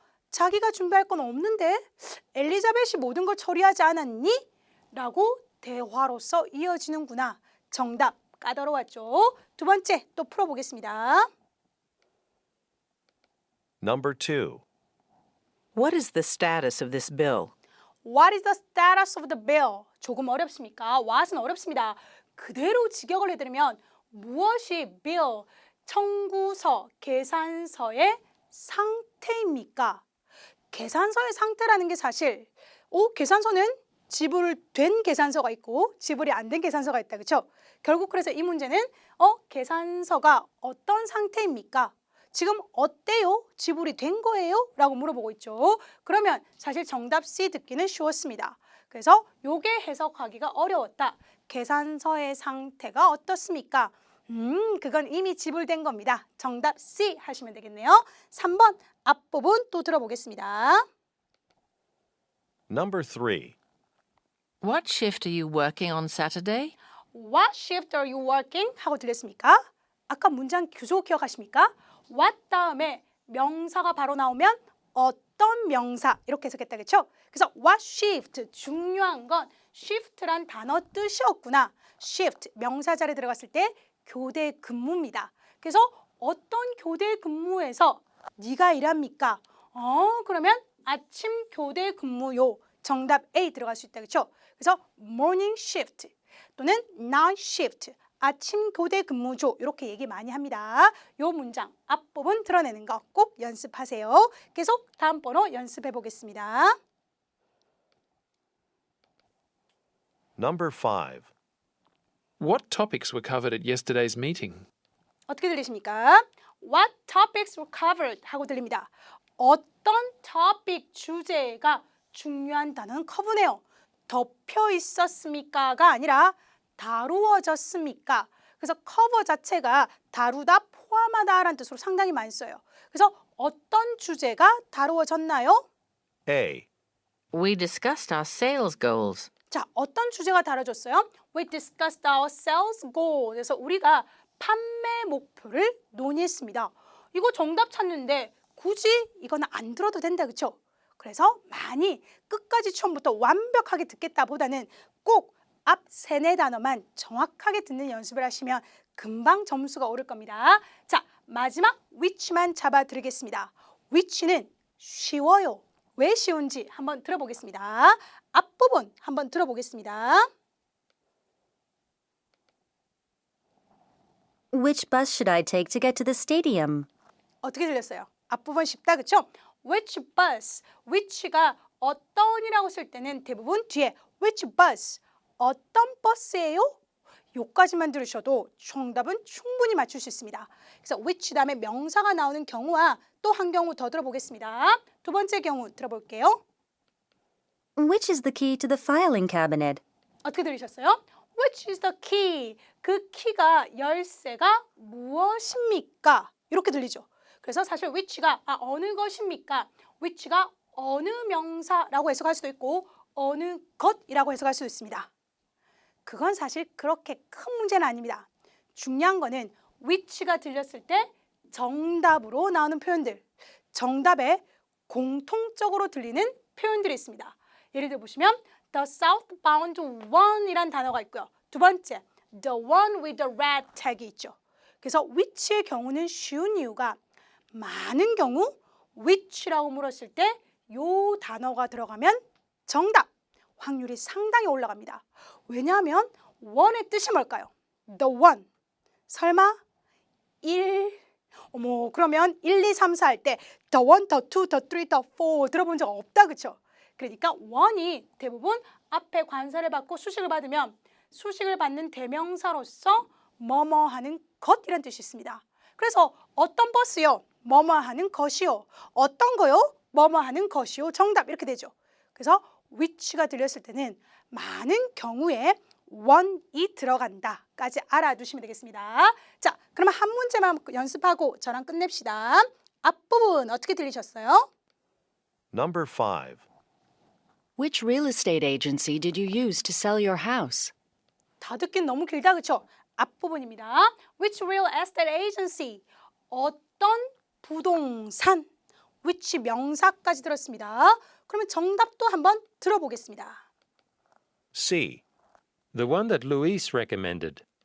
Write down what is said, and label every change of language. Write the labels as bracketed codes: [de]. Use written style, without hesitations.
[ko] 자기가 준비할 건 없는데 엘리자벳이 모든 걸 처리하지 않았니? 라고 대화로서 이어지는구나. 정답 까다로웠죠? 두 번째 또 풀어보겠습니다. [en] Number 2. What is the status of this bill? What is the status of the bill? [ko] 조금 어렵습니까? what은 어렵습니다. 그대로 직역을 해드리면 무엇이 bill, 청구서, 계산서의 상태입니까? 계산서의 상태라는 게 사실 계산서는 지불된 계산서가 있고 지불이 안 된 계산서가 있다. 그렇죠? 결국 그래서 이 문제는 계산서가 어떤 상태입니까? 지금 어때요? 지불이 된 거예요? 라고 물어보고 있죠. 그러면 사실 정답 C 듣기는 쉬웠습니다. 그래서 요게 해석하기가 어려웠다. 계산서의 상태가 어떻습니까? 그건 이미 지불된 겁니다. 정답 C 하시면 되겠네요. 3번 앞부분 또 들어보겠습니다. [en] Number 3. What shift are you working on Saturday? What shift are you working? [ko] 하고 들렸습니까? 아까 문장 구조 기억하십니까? What 다음에 명사가 바로 나오면 어떤 명사 이렇게 해석했다. 그렇죠? 그래서 what shift 중요한 건 shift란 단어 뜻이었구나. shift 명사 자리에 들어갔을 때 교대 근무입니다. 그래서 어떤 교대 근무에서 네가 일합니까? 그러면 아침 교대 근무요. 정답 A 들어갈 수 있다. 그렇죠? 그래서 morning shift 또는 night shift 아침 교대 근무조 이렇게 얘기 많이 합니다. 요 문장 앞부분 드러내는 거 꼭 연습하세요. 계속 다음 번호 연습해 보겠습니다. [en] Number 5. What topics were covered at yesterday's meeting? [ko] 어떻게 들리십니까? [en] What topics were covered [ko] 하고 들립니다. 어떤 topic 주제가 중요한 단어는 커브네요. 덮여 있었습니까가 아니라 다루어졌습니까? 그래서 커버 자체가 다루다, 포함하다라는 뜻으로 상당히 많이 써요. 그래서 어떤 주제가 다루어졌나요? [en] A. We discussed our sales goals. [ko] 자, 어떤 주제가 다뤄졌어요? [en] We discussed our sales goal. [ko] 그래서 우리가 판매 목표를 논의했습니다. 이거 정답 찾는데 굳이 이거는 안 들어도 된다, 그렇죠? 그래서 많이 끝까지 처음부터 완벽하게 듣겠다보다는 꼭 앞 3, 4단어만 정확하게 듣는 연습을 하시면 금방 점수가 오를 겁니다. 자, 마지막 which만 잡아드리겠습니다. which는 쉬워요. 왜 쉬운지 한번 들어보겠습니다. 앞부분 한번 들어보겠습니다. [en] Which bus should I take to get to the stadium? [ko] 어떻게 들렸어요? 앞부분 쉽다, 그렇죠? [en] Which bus, [ko] which가 어떤이라고 쓸 때는 대부분 뒤에 which bus, 어떤 버스예요? 요까지만 들으셔도 정답은 충분히 맞출 수 있습니다. 그래서 which 다음에 명사가 나오는 경우와 또 한 경우 더 들어보겠습니다. 두 번째 경우 들어볼게요. [en] Which is the key to the filing cabinet? [ko] 어떻게 들으셨어요? [en] Which is the key? [ko] 그 키가 열쇠가 무엇입니까? 이렇게 들리죠. 그래서 사실 which가 어느 것입니까? which가 어느 명사라고 해석할 수도 있고 어느 것이라고 해석할 수도 있습니다. 그건 사실 그렇게 큰 문제는 아닙니다. 중요한 거는 which가 들렸을 때 정답으로 나오는 표현들, 정답에 공통적으로 들리는 표현들이 있습니다. 예를 들어 보시면 the southbound one이란 단어가 있고요. 두 번째, [en] the one with the red tag [ko] 이 있죠. 그래서 which의 경우는 쉬운 이유가 많은 경우 which라고 물었을 때 요 단어가 들어가면 정답 확률이 상당히 올라갑니다. 왜냐하면 one의 뜻이 뭘까요? the one. 설마 1? 어머, 그러면 1, 2, 3, 4 할 때 [en] the one, the two, the three, the four [ko] 들어본 적 없다, 그렇죠? 그러니까 one이 대부분 앞에 관사를 받고 수식을 받으면 수식을 받는 대명사로서 뭐뭐 하는 것이라는 뜻이 있습니다. 그래서 어떤 버스요? 뭐뭐 하는 것이요. 어떤 거요? 뭐뭐 하는 것이요. 정답 이렇게 되죠. 그래서 which가 들렸을 때는 많은 경우에 one이 들어간다까지 알아두시면 되겠습니다. 자, 그러면 한 문제만 연습하고 저랑 끝냅시다. 앞부분 어떻게 들리셨어요? [en] Number 5. Which real estate agency did you use to sell your house? [ko] 다 듣긴 너무 길다, 그렇죠? 앞부분입니다. Which real estate agency? 어떤 부동산? which 명사까지 들었습니다. 그러면 정답도 한번 들어보겠습니다. [en] C. The one that Luis recommended.